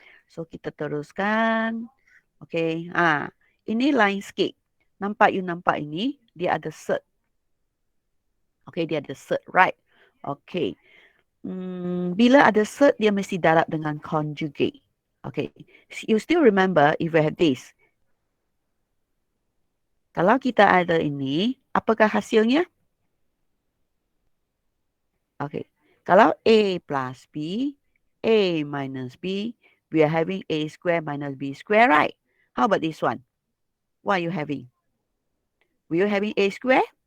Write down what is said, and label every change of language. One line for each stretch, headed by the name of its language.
Malay: So, kita teruskan. Okay, ini lain sikit. Nampak ini, dia ada cert. Okay, dia ada cert, right? Okay. Bila ada cert, dia mesti darab dengan conjugate.
English: Okay, you still remember if we have this.
Malay: Kalau kita ada ini, apakah hasilnya?
English: Okay, kalau A plus B, A minus B, we are having A square minus B square, right? How about this one? What are you having? Were you having A square?